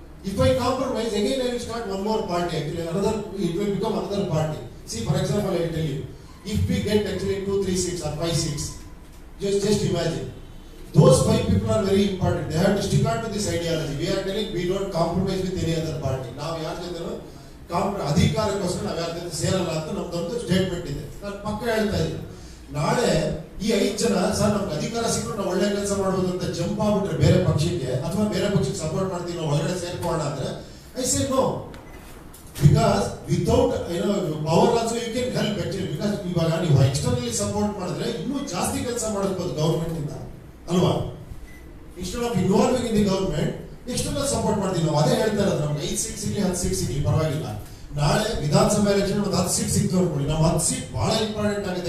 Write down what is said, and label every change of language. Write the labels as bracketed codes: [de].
[en] If I compromise again I will start one more party actually it will become another party. See for example I will tell you, if we get actually 2, 3, 6 or 5, 6, just imagine. Those 5 people are very important. They have to stick on to this ideology. We are telling we don't compromise with any other party. [kn] Now ಯಾರ ಜೊತೆನೂ ಅಧಿಕಾರಕ್ಕೋಸ್ಕರ ನಾವು ಯಾರ ಜೊತೆ ಸೇರಲ್ಲ ಅಂತ ನಮ್ದೊಂದು statement ಇದೆ. ನಾನು ಪಕ್ಕ ಹೇಳ್ತಾ ಇದ್ದೀನಿ. ನಾಳೆ ಈ 5 ಜನ ಸರ್ ನಮ್ಗೆ ಅಧಿಕಾರ ಸಿಕ್ಕರು ನಾವು ಒಳ್ಳೆ ಕೆಲಸ ಮಾಡ್ಬೋದು ಅಂತ ಜಂಪ್ ಆಗ್ಬಿಟ್ರೆ ಬೇರೆ ಪಕ್ಷಕ್ಕೆ ಅಥವಾ ಬೇರೆ ಪಕ್ಷಕ್ಕೆ ಸಪೋರ್ಟ್ ಮಾಡ್ತೀವಿ ನಾವು ಒಳಗಡೆ ಸೇರ್ಕೋಣ ಅಂದ್ರೆ [en] I say no. Because without power also you can help actually. [kn] Because ಇವಾಗ ನೀವು ಎಕ್ಸ್ಟರ್ನಲಿ ಸಪೋರ್ಟ್ ಮಾಡಿದ್ರೆ ಇನ್ನೂ ಜಾಸ್ತಿ ಕೆಲಸ ಮಾಡಬಹುದು ಗವರ್ಮೆಂಟ್ ಇಂದ ಅಲ್ವಾ. [en] instead of involving in the government [kn] external support ಮಾಡ್ತೀವಿ ನಾವು. ಅದೇ ಹೇಳ್ತಾ ಇರೋದು ನಮ್ಗೆ 5 ಸೀಟ್ ಸಿಗ್ಲಿ 10 ಸೀಟ್ ಸಿಗ್ಲಿ ಪರವಾಗಿಲ್ಲ. ನಾಳೆ ವಿಧಾನಸಭಾ ಎಲೆಕ್ಷನ್ ಒಂದು 10 ಸೀಟ್ ಸಿಕ್ತು ಅನ್ಕೊಳ್ಳಿ, ನಾವು 10 ಸೀಟ್ ಬಹಳ ಇಂಪಾರ್ಟೆಂಟ್ ಆಗುತ್ತೆ.